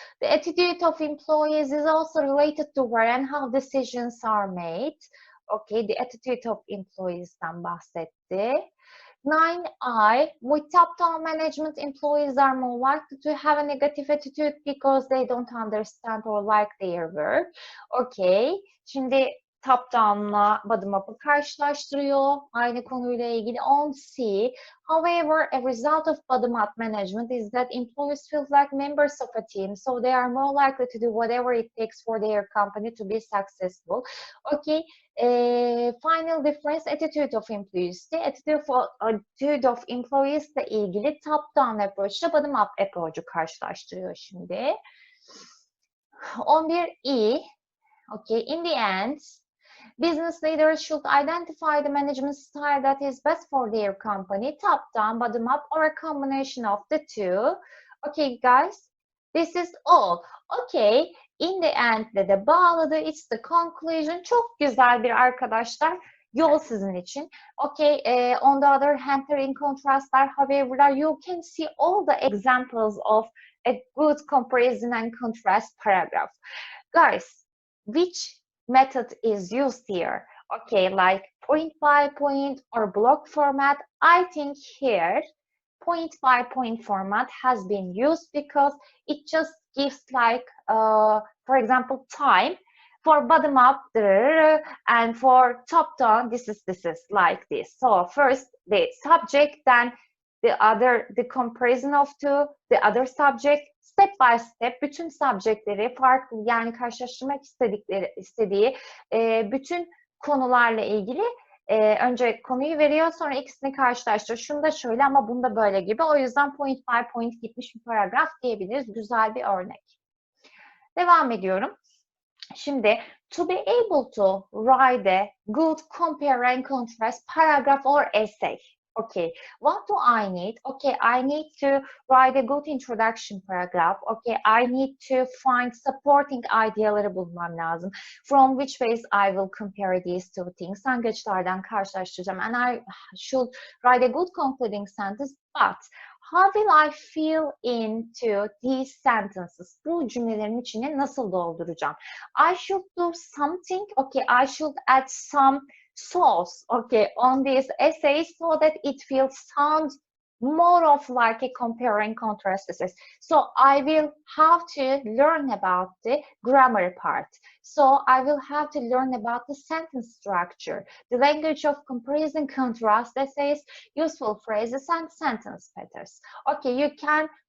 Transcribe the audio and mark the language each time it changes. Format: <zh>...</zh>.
<en>The attitude of employees is also related to where and how decisions are made. Okay, the attitude of employees'ten bahsetti. 9I, with top-down management, employees are more likely to have a negative attitude because they don't understand or like their work.</en> <tr>Okay, şimdi top-down'la bottom-up'ı karşılaştırıyor. Aynı konuyla ilgili 10C.</tr> <en>However, a result of bottom-up management is that employees feel like members of a team, so they are more likely to do whatever it takes for their company to be successful. Okay, final difference, attitude of employees. The attitude of employees</en> <tr>ile ilgili</tr> <en>top-down approach ile bottom-up approach'u</en> <tr>karşılaştırıyor şimdi.</tr> <en>11E, okay, in the end, business leaders should identify the management style that is best for their company, top-down, bottom-up, or a combination of the two. Okay, guys, this is all. Okay, in the end</en> <tr>de bağladı.</tr> <en>It's the conclusion.</en> <tr>Çok güzel bir arkadaşlar. Yol sizin için.</tr> <en>Okay, on the other hand, in contrastlar, however, you can see all the examples of a good comparison and contrast paragraph. Guys, which method is used here? Okay, like point by point or block format. I think here point by point format has been used because it just gives like, for example, time. For bottom up and for top down, this is like this. So first the subject, then the comparison of the other subject, step by step</en> <tr>bütün subjectleri farklı, yani karşılaştırmak istediği bütün konularla ilgili önce konuyu veriyor, sonra ikisini karşılaştırıyor. Şunu da şöyle ama bunu da böyle gibi. O yüzden point by point gitmiş bir paragraf diyebiliriz. Güzel bir örnek. Devam ediyorum.</tr> <en>Şimdi, to be able to write a good compare and contrast paragraph or essay. Okay, what do I need? Okay, I need to write a good introduction paragraph. Okay, I need to find supporting ideaları</en> <tr>bulmam lazım.</tr> <en>From which ways I will compare these two things.</en> <tr>Hangi açılardan karşılaştıracağım?</tr> <en>And I should write a good concluding sentence, but how will I fill into these sentences?</en> <tr>Bu cümlelerin içine nasıl dolduracağım?</tr> <en>I should do something. Okay, I should add some sauce, okay, on this essay so that it will sound more of like a compare and contrast essay. So I will have to learn about the grammar part. So I will have to learn about the sentence structure, the language of comparison, contrast essays, useful phrases, and sentence patterns. Okay, you can</en>